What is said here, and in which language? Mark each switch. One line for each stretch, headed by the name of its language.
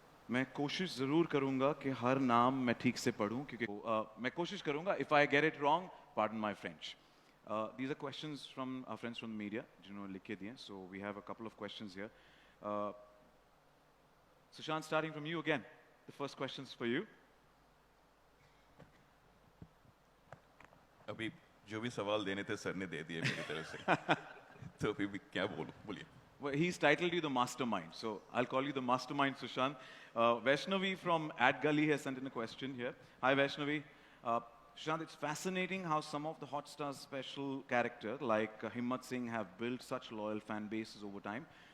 Hindi: मैं कोशिश ज़रूर करूँगा कि हर नाम मैं ठीक से पढ़ूँ क्योंकि मैं कोशिश करूँगा
English: if I get it wrong, pardon my French. These are questions from our friends from the media,
Hindi: जिन्होंने लिख के दिए.
English: So we have a couple of questions here. Sushant, starting from you again. The first question's for you.
Hindi: अभी जो भी सवाल देने थे सर ने दे दिए मेरी तरफ से तो अभी भी क्या बोलूं बोलिए.
English: Well, he's titled you the mastermind, so I'll call you the mastermind, Sushant. Vaishnavi from Ad Gully has sent in a question here. Hi, Vaishnavi. Sushant, it's fascinating how some of the Hotstar special characters like Himmat Singh have built such loyal fan bases over time.